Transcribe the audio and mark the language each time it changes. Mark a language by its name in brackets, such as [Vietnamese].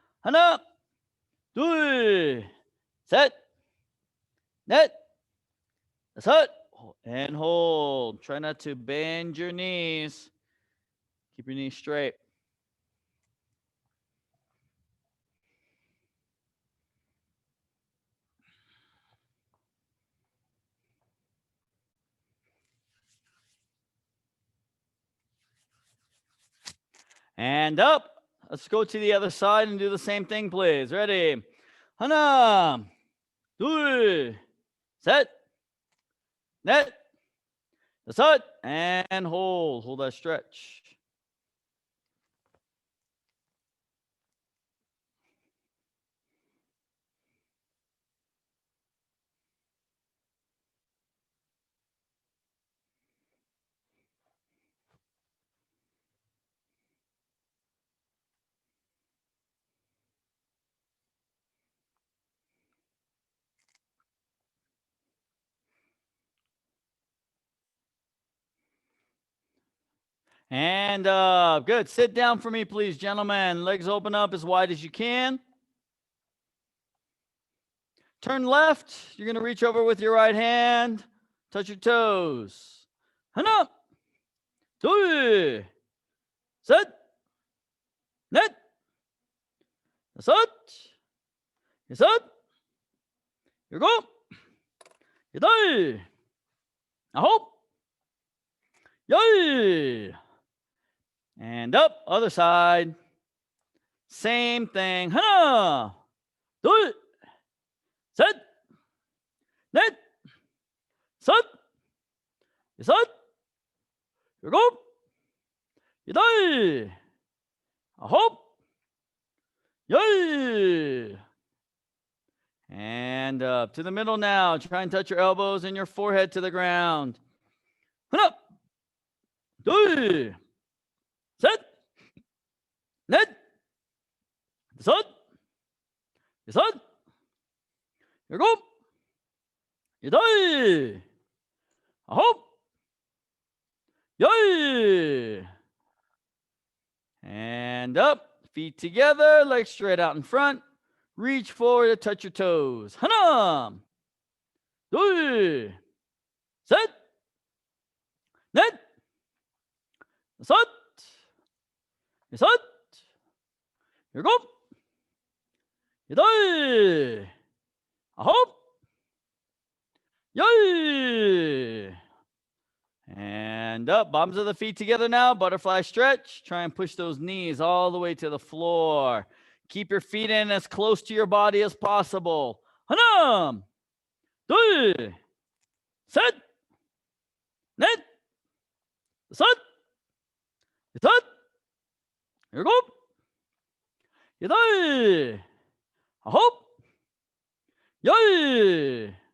[Korean] 하나, 둘, 셋, 넷, 다섯, [English] and hold. Try not to bend your knees. Keep your knees straight. And up. Let's go to the other side and do the same thing, please. Ready? [Korean] 하나, 둘, 셋, 넷, 다섯, [English] and hold. Hold that stretch. And up. Good. Sit down for me, please, gentlemen. Legs open up as wide as you can. Turn left. You're going to reach over with your right hand. Touch your toes. [Korean] 하나, 둘, 셋, 넷, 다섯, 여섯, 일곱, 여덟, 아홉, 열. [English] And up. Other side. Same thing. [Korean] 하나, 둘, 셋, 넷, 다섯, 여섯, 일곱, 여덟, 아홉, 열. [English] And up to the middle now. Try and touch your elbows and your forehead to the ground. [Korean] 하나, 둘, 셋, 넷, 다섯, 여섯, 일곱, 여덟, 아홉, 열. [English] And up. Feet together, legs straight out in front. Reach forward to touch your toes. [Korean] 하나, 둘, 셋, 넷, 다섯, 여섯, 일곱, 여덟, 아홉, 열. [English] And up. Bottoms of the feet together now. Butterfly stretch. Try and push those knees all the way to the floor. Keep your feet in as close to your body as possible. [Korean] 하나, 둘, 셋, 넷, 다섯, 여섯, 일곱, 여덟, 아홉, 열.